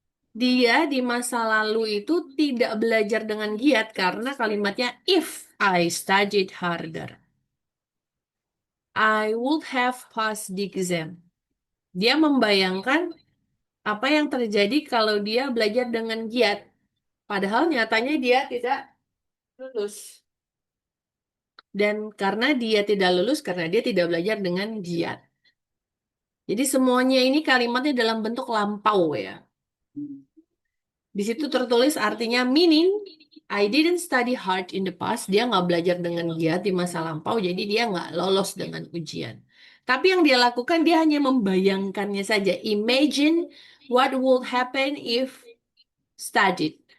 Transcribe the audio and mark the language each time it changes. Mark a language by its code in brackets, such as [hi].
[id] Dia di masa lalu itu tidak belajar dengan giat karena kalimatnya [en] if I studied harder. I would have passed the exam. [id] Dia membayangkan apa yang terjadi kalau dia belajar dengan giat. Padahal nyatanya dia tidak lulus. Dan karena dia tidak lulus, karena dia tidak belajar dengan giat. Jadi semuanya ini kalimatnya dalam bentuk lampau ya. Di situ tertulis artinya [en] meaning, I didn't study hard in the past. [id] Dia nggak belajar dengan giat di masa lampau, jadi dia nggak lolos dengan ujian. Tapi yang dia lakukan, dia hanya membayangkannya saja. [en] Imagine what would happen if studied.